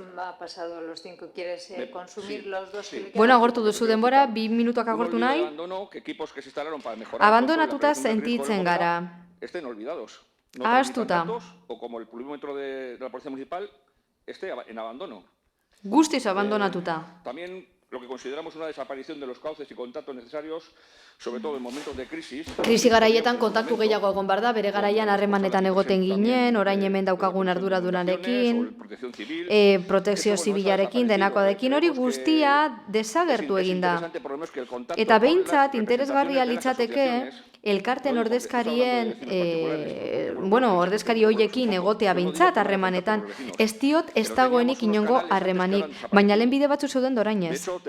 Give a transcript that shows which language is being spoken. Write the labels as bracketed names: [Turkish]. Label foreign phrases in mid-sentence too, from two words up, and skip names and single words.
[Basque] Bueno, agortu duzu denbora, 2 minutuak agortu nahi. Abandonatuta sentitzen gara. Ahaztuta. Guztiz abandonatuta. [Spanish] Lo que consideramos una desaparición de los cauces y contactos necesarios, sobre todo en momentos de crisis. [Basque] Krisi garaietan kontaktu gehiago egon behar da, bere garaian harremanetan egoten ginen, orain hemen daukagun arduradunarekin, protekzio zibilarekin, denakoarekin, hori guztia desagertu egin da. Eta behintzat, interesgarria litzateke, elkarten ordezkarien, ordezkari hoiekin egotea behintzat harremanetan, ez diot ez dagoenik inongo harremanik, baina lehen bide batzu zeuden dorainez.